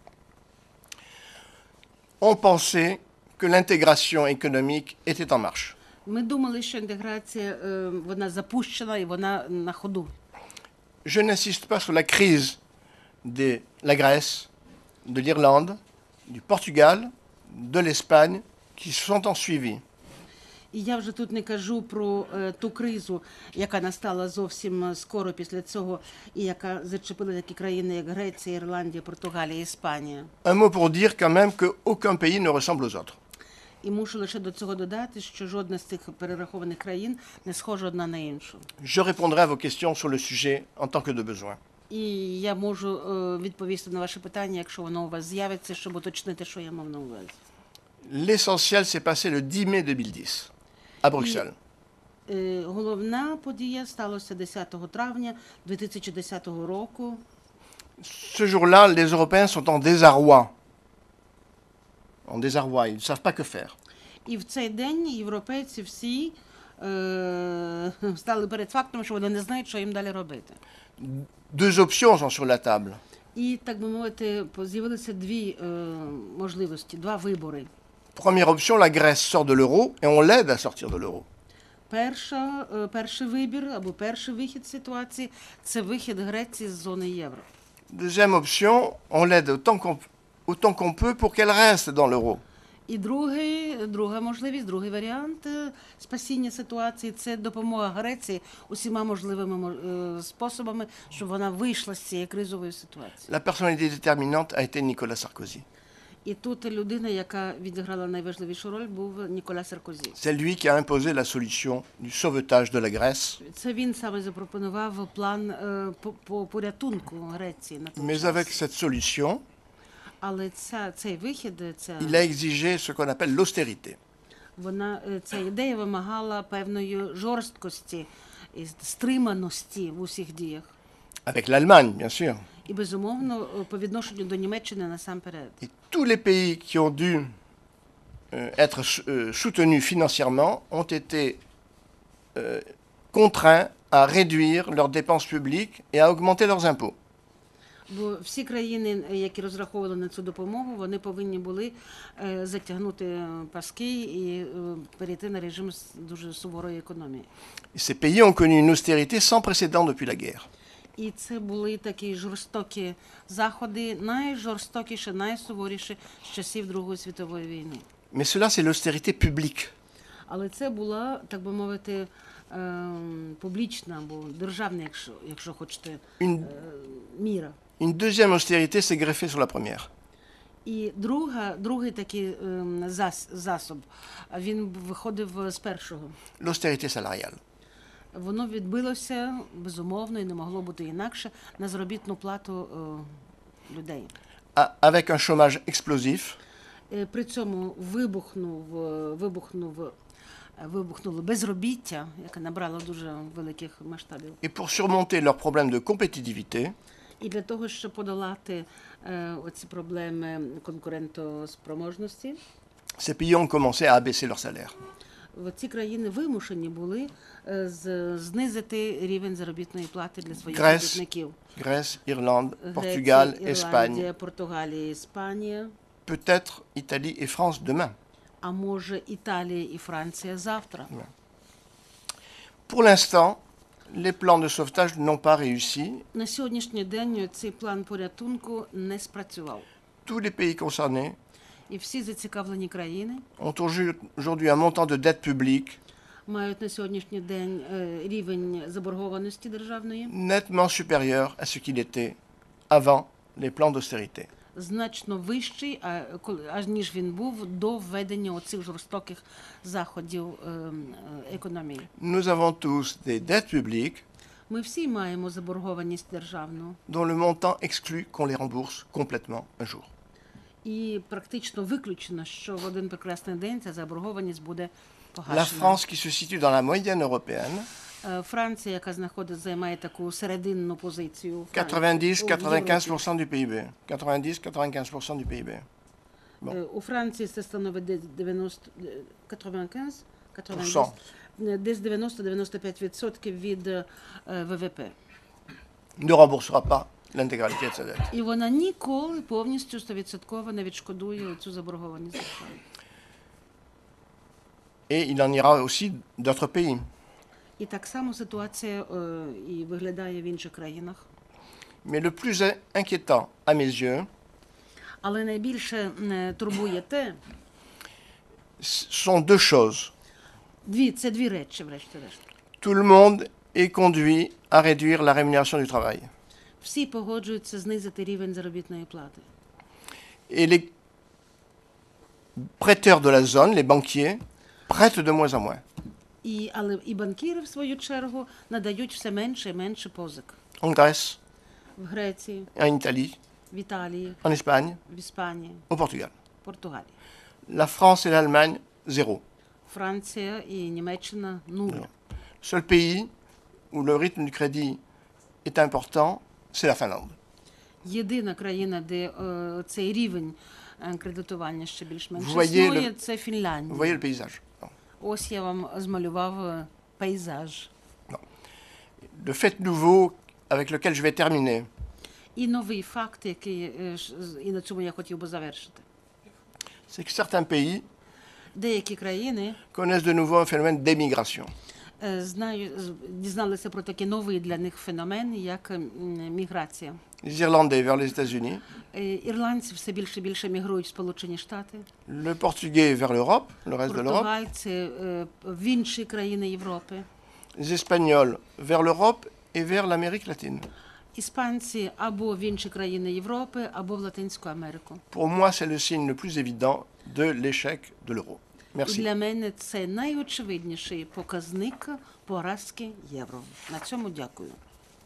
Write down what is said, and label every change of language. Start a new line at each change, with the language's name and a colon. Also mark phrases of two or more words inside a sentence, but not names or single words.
French: On pensait que l'intégration économique était en marche.
Ukrainian: Ми думали, що інтеграція, вона запущена і вона на ходу.
French: Je n'insiste pas sur la crise de la Grèce, de l'Irlande, du Portugal, de l'Espagne, qui se sont ensuivis.
Ukrainian: І я вже тут не кажу про ту кризу, яка настала зовсім скоро після цього, і яка зачепила такі країни, як Греція, Ірландія, Португалія, Іспанія.
French: Un mot pour dire quand même qu'aucun pays ne ressemble aux autres.
Ukrainian: І мушу лише до цього додати, що жодна з цих перерахованих країн не схожа одна на іншу.
French: Je répondrai à vos questions sur le sujet en tant que de besoin.
Ukrainian: І я можу відповісти на ваше питання, якщо воно у вас з'явиться, щоб уточнити, що я мав на увазі.
French: L'essentiel s'est passé le 10 mai 2010 à Bruxelles.
Ukrainian: Головна подія сталася 10 травня 2010 року.
French: Ce jour-là, les Européens sont en désarroi. En désarroi, ils ne savent pas que faire.
Ukrainian: І в цей день європейці всі стали перед фактом, що вони не знають, що їм далі робити.
French: Deux options sont sur la table.
Ukrainian: І, так би мовити, з'явилися дві можливості, два вибори.
French: Première option, la Grèce sort de l'euro et on l'aide à sortir de l'euro.
Ukrainian: Перший вибір або перший вихід з ситуації – це вихід Греції з зони євро.
French: Deuxième option, on l'aide autant qu'on peut pour qu'elle reste dans l'euro.
Ukrainian: І друга можливість, другий варіант спасіння ситуації – це допомога Греції усіма можливими способами, щоб вона вийшла з цієї кризової ситуації.
French: La personnalité déterminante a été Nicolas Sarkozy.
Ukrainian: І тут людина, яка відіграла найважливішу роль, був Нікола Саркозі.
French: C'est lui qui a imposé la solution du sauvetage de la Grèce.
Ukrainian: Це він саме запропонував план по порятунку Греції на той
French: Mais
Ukrainian: час.
French: avec cette solution,
Ukrainian: Але цей вихід,
French: il a exigé ce qu'on appelle l'austérité.
Ukrainian: ця ідея вимагала певної жорсткості і стриманості в усіх діях.
French: Avec l'Allemagne, bien sûr.
Ukrainian: І, безумовно, по відношенню до Німеччини насамперед.
French: Et tous les pays qui ont dû être soutenus financièrement ont été contraints à réduire leurs dépenses publiques et à augmenter leurs impôts.
Ukrainian: Бо всі країни, які розраховували на цю допомогу, вони повинні були затягнути паски і перейти на режим дуже суворої економії.
French: Et ces pays ont connu une austérité sans précédent depuis la guerre.
Ukrainian: І це були такі жорстокі заходи, найжорстокіші, найсуворіші з часів Другої світової війни.
French: Mais cela, c'est l'austérité publique.
Ukrainian: Але це була, так би мовити, публічна або державна, якщо хочете, міра.
French: Une deuxième austérité s'est greffée sur la première.
Ukrainian: І другий такий засоб, він виходив з першого.
French: L'austérité salariale.
Ukrainian: Воно відбилося, безумовно, і не могло бути інакше, на заробітну плату людей.
French: Avec un chômage explosif,
Ukrainian: При цьому вибухнуло безробіття, яке набрало дуже великих масштабів.
French: et pour surmonter leurs problèmes de compétitivité,
Ukrainian: І для того, щоб подолати оці проблеми конкурентоспроможності,
French: ces pays ont commencé à abaisser leurs salaires.
Ukrainian: ці країни вимушені були знизити рівень заробітної плати для своїх
French: Grèce,
Ukrainian: робітників.
French: Grèce, Irlande, Portugal,
Ukrainian: Греція,
French: Espagne,
Ukrainian: Ірландія, Португалія, Іспанія,
French: peut-être Italie et France demain.
Ukrainian: а може Італія і Франція завтра.
French: Pour l'instant, les plans de sauvetage n'ont pas réussi.
Ukrainian: На сьогоднішній день цей план порятунку не спрацював.
French: Tous les pays concernés
Ukrainian: І всі зацікавлені країни
French: ont aujourd'hui un montant de dette publique
Ukrainian: мають на сьогоднішній день рівень заборгованості державної
French: nettement supérieur à ce qu'il était avant les plans d'austérité.
Ukrainian: значно вищий, ніж він був до введення оцих жорстоких заходів економії.
French: Nous avons tous des dettes publiques
Ukrainian: Ми всі маємо заборгованість державну.
French: dont le montant exclut qu'on les rembourse complètement un jour.
Ukrainian: І практично виключено, що в один прекрасний день ця заборгованість буде
French: La
Ukrainian: погашена.
French: France, qui se situe dans la moyenne européenne,
Ukrainian: Франція, яка займає таку серединну позицію. в
French: 90-95% du PIB. 90-95% du PIB.
Ukrainian: У Франції це становить десь 90, десь 90-95% від ВВП.
French: Ne remboursera pas l'intégralité de sa dette.
Ukrainian: І вона ніколи повністю 100% не відшкодує цю заборгованість держави.
French: Et il en ira aussi d'autres pays.
Ukrainian: І так само ситуація і виглядає в інших країнах.
French: Mais le plus inquiétant, à mes yeux,
Ukrainian: Але найбільше турбує те,
French: sont deux choses.
Ukrainian: це дві речі, врешті-решт.
French: Tout le monde est conduit à réduire la rémunération du travail.
Ukrainian: Всі погоджуються знизити рівень заробітної плати.
French: Et prêteurs de la zone, les banquiers, prêtent de moins en moins.
Ukrainian: Але і банкіри, в свою чергу, надають все менше і менше позик.
French: En Grèce,
Ukrainian: В Греції,
French: en Italie,
Ukrainian: в Італії,
French: en Espagne,
Ukrainian: в Іспанії,
French: au Portugal.
Ukrainian: Португалії.
French: La France et l'Allemagne, zéro.
Ukrainian: Франція і Німеччина – нуль.
French: Le seul pays où le rythme du crédit est important, c'est la Finlande.
Ukrainian: Єдина країна, де цей рівень кредитування ще більш-менш
French: Vous voyez
Ukrainian: існує,
French: le-
Ukrainian: це
French: Vous
Ukrainian: Фінляндія.
French: voyez le paysage. Non.
Ukrainian: Ось я вам змалював пейзаж.
French: Le fait nouveau avec lequel je vais terminer,
Ukrainian: І новий факт, який, і на цьому я хотів би завершити.
French: c'est que certains pays
Ukrainian: Деякі країни
French: connaissent de nouveau un phénomène d'émigration.
Ukrainian: дізналися про такий новий для них феномен, як міграція.
French: Les Irlandais vers les États-Unis,
Ukrainian: Ірландці все більше і більше мігрують в Сполучені Штати,
French: le Portugais vers l'Europe, le reste de l'Europe,
Ukrainian: португальці в інші країни Європи,
French: les Espagnols vers l'Europe et vers l'Amérique latine.
Ukrainian: іспанці або в інші країни Європи, або в Латинську Америку.
French: Pour moi, c'est le signe le plus évident de l'échec de l'euro.
Ukrainian: І
French: Merci.
Ukrainian: для мене це найочевидніший показник поразки євро. На цьому дякую.